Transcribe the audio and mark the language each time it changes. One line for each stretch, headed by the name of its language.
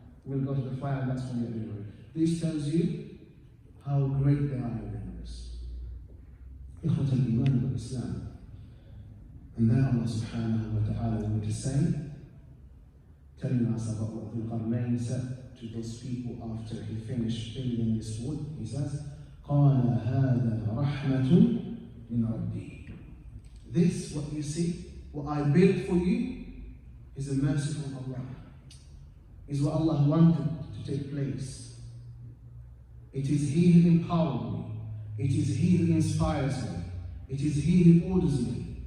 English: Will go to the fire, and that's when you're doing it. This tells you how great they are in numbers.
Arabic: إخوة الإيمان والإسلام.
English: And then Allah subhanahu wa ta'ala wanted to say, telling us about what Dhul-Qarnain said to those people after he finished building this wall. He says,
Arabic: قَالَ هَذَا رَحْمَةٌ مِنْ رَبِّي.
English: This, what you see, what I built for you, is a mercy from Allah. Is what Allah wanted to take place. It is He who empowered me. It is He who inspires me. It is He who orders me.